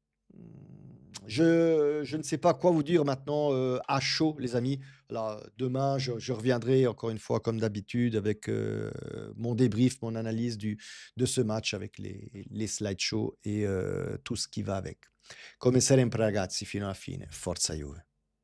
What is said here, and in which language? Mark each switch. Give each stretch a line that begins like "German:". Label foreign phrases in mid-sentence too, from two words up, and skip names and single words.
French: Je ne sais pas quoi vous dire maintenant, à chaud, les amis. Là, demain, je reviendrai encore une fois, comme d'habitude, avec mon débrief, mon analyse de ce match avec les slideshows et tout ce qui va avec.
Italian: Come sempre, ragazzi, fino alla fine. Forza Juve.